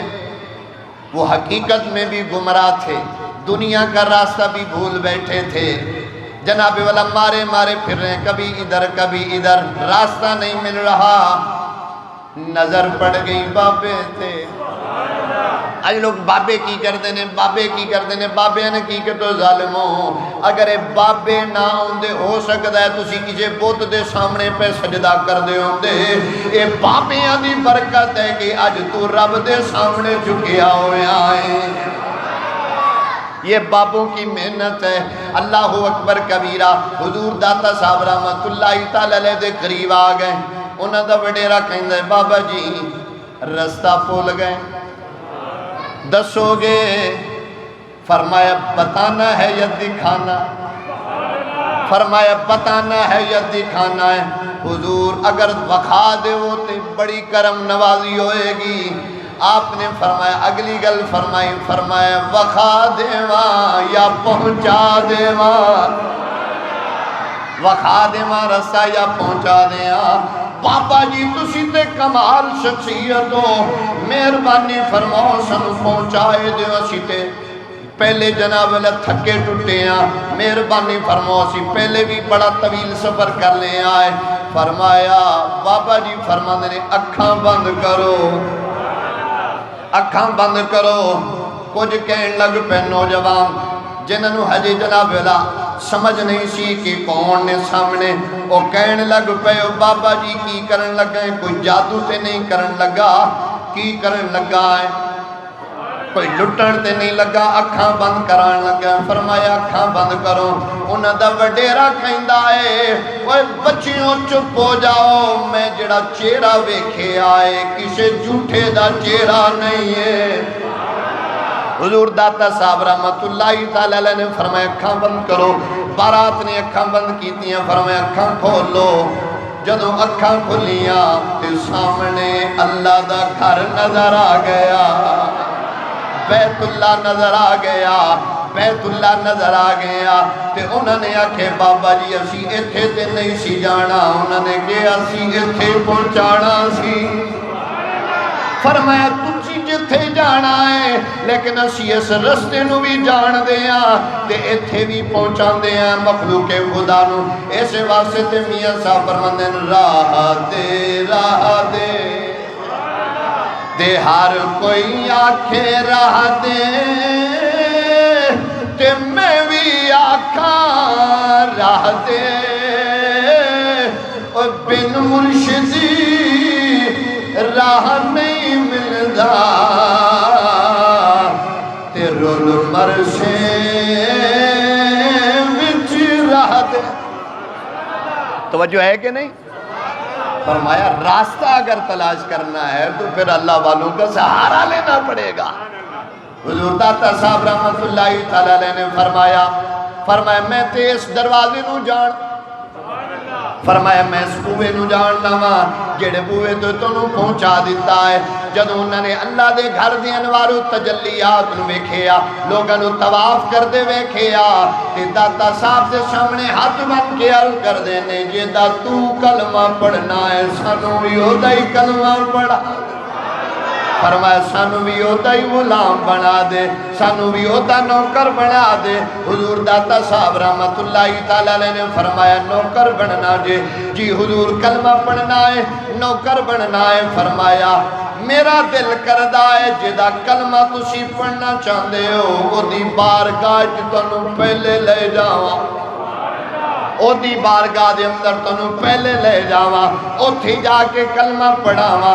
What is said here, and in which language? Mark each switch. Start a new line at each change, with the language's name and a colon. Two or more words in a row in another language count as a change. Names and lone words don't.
Urdu: وہ حقیقت میں بھی گمراہ تھے، دنیا کا راستہ بھی بھول بیٹھے تھے، جناب والا مارے مارے پھر رہے، کبھی ادھر کبھی ادھر، راستہ نہیں مل رہا۔
Punjabi: نظر پڑ گئی بابے تھے، آج لوگ بابے کی کر دینے، بابے کی کر دینے، بابے نے کی کہ تو ظالموں، اگر بابے نہ ہوندے ہو سکتا ہے تسی کسی بت دے سامنے پہ سجدہ کر دے ہوندے، اے بابیاں دی برکت ہے کہ آج تو رب دے سامنے جھکیا ہوئے آئے۔
Urdu: یہ بابوں کی محنت ہے۔
Arabic: اللہ اکبر کبیرہ۔
Punjabi: حضور داتا صاحب رحمت اللہ تعالی علیہ دے قریب آ گئے، انہاں دا وڈیرا کہندا ہے بابا جی رستہ بھول گئے، دسو گے؟
Urdu: فرمایا بتانا ہے یا دکھانا؟ فرمایا بتانا ہے یا دکھانا ہے؟
Punjabi: حضور اگر بخا دے وہ تے بڑی کرم نوازی ہوئے گی۔ آپ نے فرمایا اگلی گل فرمائی، فرمایا وخا دیواں یا پہنچا دیواں، وخا دیواں رستہ یا پہنچا دیاں۔ بابا جی تسی تے کمال شخصیت ہو، مہربانی فرماؤ سنو پہنچائے دیو، اسی تے پہلے جناب اللہ تھکے ٹوٹے ہیں، مہربانی فرماؤ اسی پہلے بھی بڑا طویل سفر کر لے آئے۔ فرمایا بابا جی فرمانے نے اکھاں بند کرو، اکھاں بند کرو۔ کچھ کہن لگ پہ نوجوان جنہوں حجی جناب اللہ سمجھ نہیں سی کہ کون نے سامنے، وہ کہن لگ پہ بابا جی کی کرن لگا ہے، کوئی جادو تے نہیں کرن لگا، کی کرن لگا ہے، کوئی لٹن تے نہیں لگا، اکھاں بند کران لگا۔ فرمایا اکھاں بند کرو۔ انہاں دا وڈیرا کہندا ہے اوے بچیوں چپ ہو جاؤ، میں جڑا چہرہ ویکھے آئے کسے جھوٹے دا چہرہ نہیں ہے۔ حضور داتا صاحب رحمت اللہ تعالی علیہ نے فرمایا اکھاں بند کرو۔ بارات نے اکھاں بند کیتی ہیں، فرمایا اکھاں کھولو۔ جدوں اکھاں کھلیاں تے سامنے اللہ دا گھر نظر آ گیا، بیت اللہ نظر آ گیا، بیت اللہ نظر آ گیا۔ تے انہوں نے آکھے بابا جی اسی ایتھے تے نہیں سی جانا، انہوں نے کہا اسی ایتھے پہنچانا سی۔ فرمایا تجھی جتھے جانا ہے لیکن اسی اس رستے نو بھی جان دیاں تے ایتھے بھی پہنچا دیاں مخلوق خدا نو۔ ایسے واسطے تے میاں صاحب فرماندے راہ دے تے ہر کوئی آکھے راہ دے تے میں بھی آکھاں راہ دے، اور بن مرشدی راہ نہیں ملدا تے رول مرشے وچ راہ دے۔ توجہ ہے کہ نہیں؟
Urdu: فرمایا راستہ اگر تلاش کرنا ہے تو پھر اللہ والوں کا سہارا لینا پڑے گا۔
Punjabi: حضور داتا صاحب رحمت اللہ تعالی علیہ نے فرمایا میں تے اس دروازے نو جان، فرمایا میں اس بوئے نو جاننا وا جڑے بوئے تو تنوں پہنچا دیتا ہے۔ جدوں انہوں نے اللہ دے گھر دے انوارو تجلیات نو ویکھیا، لوگاں نو طواف کردے ویکھیا، تے داتا صاحب دے سامنے ہاتھ بن کے عرض کر دینے جے دا تو کلمہ پڑھنا ہے سانوں بھی ہودا ہی کلمہ پڑھا، فرمایا سانو بھی ہوتا ہی غلام بنا دے، سانو بھی ہوتا نوکر بنا دے۔ حضور داتا صاحب رحمت اللہ تعالیٰ علیہ نے فرمایا نوکر بننا جی حضور کلمہ پڑھنا ہے نوکر بننا ہے، فرمایا میرا دل کردہ ہے جدا کلمہ تسی پڑھنا چاہتے ہو وہ دی بارگاہ جتنوں پہلے لے جاواں، او دی بارگاہ دے اندر تنوں پہلے لے جاواں، اتھی جا کے کلمہ پڑھاواں۔